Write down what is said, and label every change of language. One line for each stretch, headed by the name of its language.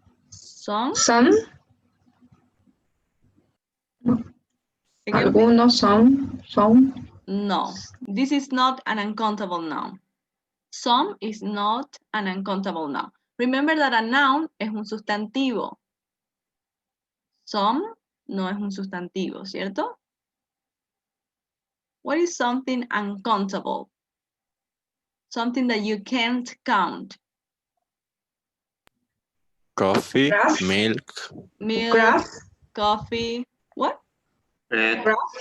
English: Some? Some. Again,
Spanish: Algunos son. Son.
English: no, this is not an uncountable noun. Some is not an uncountable noun. Remember that a noun
Spanish: es un sustantivo. Some no es un sustantivo, ¿cierto?
English: What is something uncountable? Something that you can't count. Coffee, Grass. milk, Milk, Grass. coffee, what? Grass.